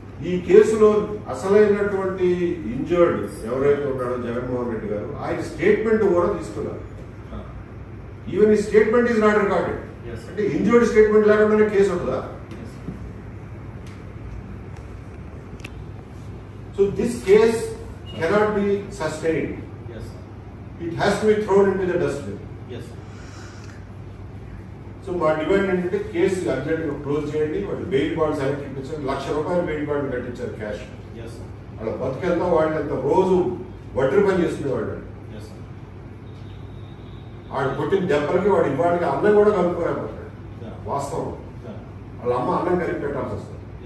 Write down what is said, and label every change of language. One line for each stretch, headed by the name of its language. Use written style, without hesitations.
Telugu: ఈ కేసులో అసలైనటువంటి ఇంజర్డ్ ఎవరైతే ఉన్నాడో జగన్మోహన్ రెడ్డి గారు ఆయన స్టేట్మెంట్ కూడా తీసుకున్నారు. ఈవెన్ ఈ
English: Statement is not recorded.
Telugu: అంటే ఇంజర్డ్ స్టేట్మెంట్ లేకుండానే కేసు ఉంటుందా?
English: So this case cannot be sustained. Yes. It has to be thrown into the dustbin. Yes.
Telugu: So మా డిమాండ్ ఏంటంటే కేసు అర్జెంట్ గా క్లోజ్ చేయండి. వాళ్ళు బెయిల్ బాండ్స్ వెనక్కి ఇప్పించారు. ₹1,00,000 బెయిల్ బాండ్ కట్టించారు క్యాష్. వాళ్ళ బతికెళ్తా వాళ్ళంతా రోజు వడ్డీ పని చేసుకునేవాళ్ళు. వాడు కొట్టిన దెబ్బలకి వాడు ఇవాడికి అన్నం కూడా కలుపుకోలేకపోతాడు. వాస్తవం వాళ్ళ అమ్మ అన్నం కలిపి పెట్టాల్సి వస్తుంది.